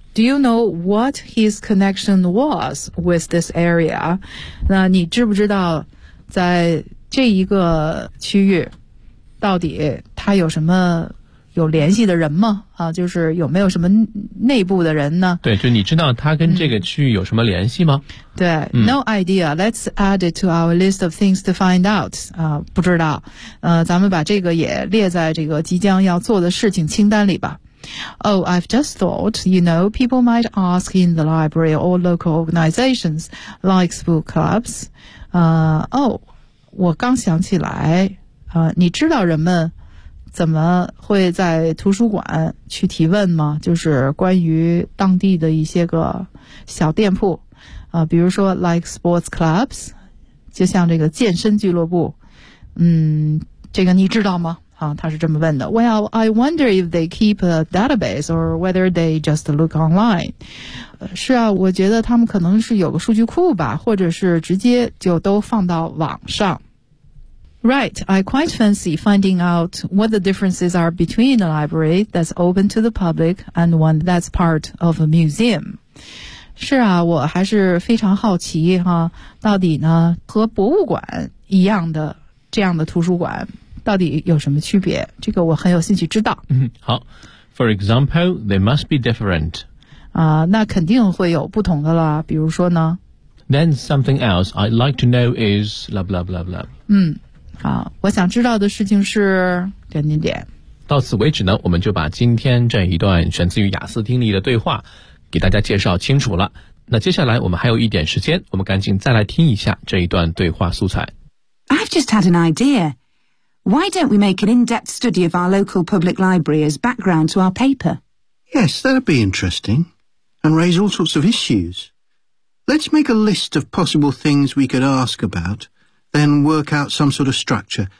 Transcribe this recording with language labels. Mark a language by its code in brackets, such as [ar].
[en] Do you know what his connection was with this area? [zh] 那你知不知道在这一个区域到底他有什么有联系的人吗？啊，就是有没有什么内部的人呢？对，就你知道他跟这个区域有什么联系吗？对、 [en] No idea. Let's add it to our list of things to find out. [zh] 不知道。咱们把这个也列在这个即将要做的事情清单里吧。 [en] Oh, I've just thought, you know, people might ask in the library or local organizations like book clubs. [zh] Oh, 我刚想起来，你知道人们怎么会在图书馆去提问吗？就是关于当地的一些个小店铺啊，比如说 [en] like sports clubs, [zh] 就像这个健身俱乐部，这个你知道吗？啊，他是这么问的。 [en] Well, I wonder if they keep a database or whether they just look online. [zh] 是啊，我觉得他们可能是有个数据库吧，或者是直接就都放到网上。 [en] Right, I quite fancy finding out what the differences are between a library that's open to the public and one that's part of a museum. [zh] 是啊，我还是非常好奇哈，到底呢和博物馆一样的这样的图书馆到底有什么区别？这个我很有兴趣知道。好 [en] ，For example, they must be different. [zh] 啊，那肯定会有不同的啦。比如说呢 [en] ？Then something else I'd like to know is blah blah blah blah. [zh] 我想知道的事情是点点点。到此为止呢，我们就把今天这一段选自于雅思听力的对话给大家介绍清楚了。那接下来我们还有一点时间，我们赶紧再来听一下这一段对话素材。 [en] I've just had an idea. Why don't we make an in-depth study of our local public library as background to our paper? Yes, that'd be interesting and raise all sorts of issues. Let's make a list of possible things we could ask about, then work out some sort of structure.